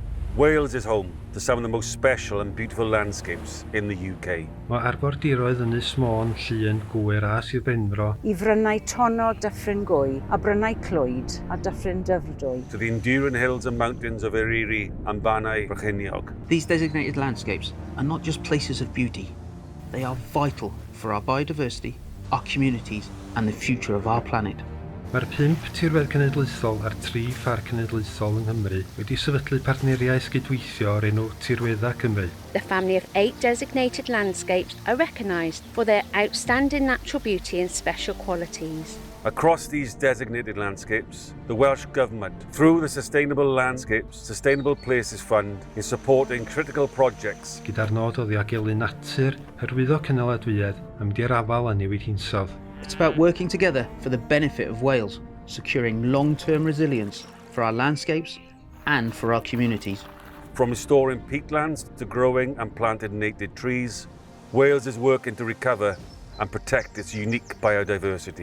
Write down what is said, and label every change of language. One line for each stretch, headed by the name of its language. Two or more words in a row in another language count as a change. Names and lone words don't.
English: Wales is home to some of the most special and beautiful landscapes in the UK.
Welsh: Mae arfordiroedd Ynys Môn, Llŷn, Gwyr a Sir Benfro I frynnau tonog Dyffryn Gwy a brynnau Clwyd a Dyffryn Dyfrdwy.
English: To the enduring hills and mountains of Eryri and Banau Brycheiniog. These designated landscapes are not just places of beauty. They are vital for our biodiversity, our communities and the future of our planet.
Welsh: Mae'r 5 tirwedd cenedlaethol a'r 3 pharc cenedlaethol yng Nghymru wedi sefydlu partneriaeth gydweithio o'r enw Tirweddau Cymru.
English: The family of 8 designated landscapes are recognised for their outstanding natural beauty and special qualities. Across these designated landscapes, the Welsh Government, through the Sustainable Landscapes, Sustainable Places Fund, is supporting critical projects.
Welsh: Gyda'r nod o ddiogelu natur, hyrwyddo cynaliadwyedd a mynd i'r afal a newid hinsawdd.
English: It's about working together for the benefit of Wales, securing long-term resilience for our landscapes and for our communities. From restoring peatlands to growing and planting native trees, Wales is working to recover and protect its unique biodiversity.